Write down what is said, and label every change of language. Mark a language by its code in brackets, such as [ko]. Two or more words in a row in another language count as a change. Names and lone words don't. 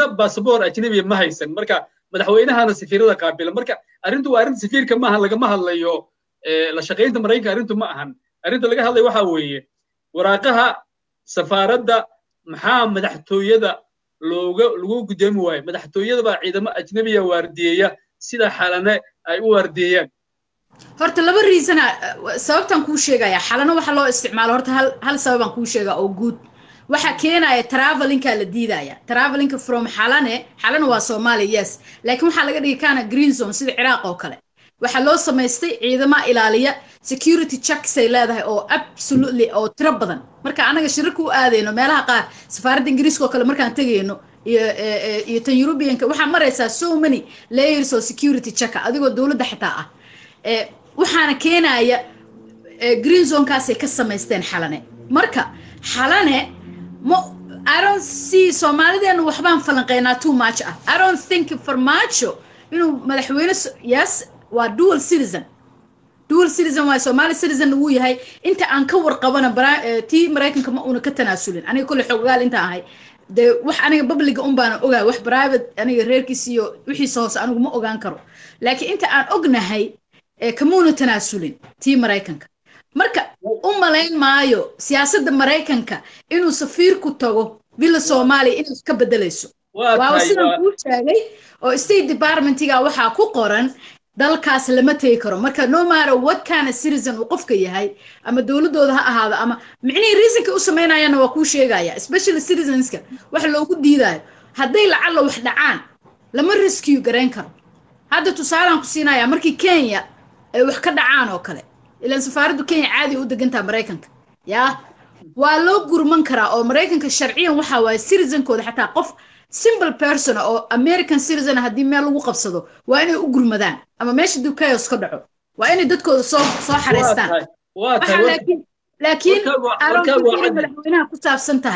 [so] passport ajnabi ma haysan marka madaxweynahana safiirada qaabila marka arintu waa arin safiirka ma aha laga ma hadlayo la shaqeynta Mareykanka arintu ma ahan arinta laga hadlay waxa weeye waraaqaha safaaradda maxaa madaxtooyada lagu gudeemi waayay madaxtooyada baa ciidamo ajnabiga waardiyeeya sida xalana ay u waardiyeeyaan horta laba reason sababtan ku sheegaya xalana waxa loo isticmaalo horta hal sababan ku sheega oo guud waxa keenaya traveling-ka la diidaya [en] traveling from [so] xalana waa Soomaaliya yes laakiin waxa laga dhigi kana [en] green zone [so] sida Ciraaq oo kale waxa loo sameystay ciidamo ilaaliya [en] security checks [so] ay leedahay oo absolutely oo tiro badan marka anaga shirku u aadeyno meelaha qaar safaaradda Ingiriiska oo kale markaan tagayno iyo tan European-ka waxa maraysaa [en] so many layers of security check [so] adigoo dawladda xitaa waxaana keenaya [en] green zone- [so] kaas ay ka sameysteen xalane marka xalane [en] I don't see [so] Soomaalideena waxbaan falanqeynaa [en] too much I don't think [so] Farmaajo inuu madaxweyne yes waa [en] dual citizen [so] waa [en] Somali citizen [so] uu yahay inta aan ka warqabana tii Mareykanka ma una ka tanaasulin aniga kulli xogaal inta ahay de wax aniga public baan ogaa wax private aniga reerkiis iyo wixii hoos anigu ma ogaan karo laakiin inta aan ognahay kamuuna tanaasulin tii Mareykanka marka u maleyn maayo siyaasadda Mareykanka inuu safiirku tago villa Soomaaliya inuu ka bedelayso waa sidoo uu sheegay oo State Department-iga waxa ku qoran dalkaas lama tagi karo marka [en] no matter what kind of citizen [so] uu qofka yahay ama dawladooda ha ahaado ama micnii reasonka u sameynayana waa ku sheegaya especially citizenska wax loogu diidayo haday lacala wax dhacaan lama rescue gareyn karo hadda tusaalaan ku siinaya markii Kenya ay wax ka dhacaan oo kale ilaan safaaraddu Kenya caadi u degantaa Mareykanka yaa waa loo gurman karaa oo Mareykanka sharciyan waxa waay citizenkooda xataa qof [en] simple person [so] oo [en] American citizen [so] hadii meel lagu qabsado waa inay u gurmadaan ama meesha chaos ka dhaco waa inay dadkooda soo xareystaan laakiin madaxweynaha ku saabsan tahay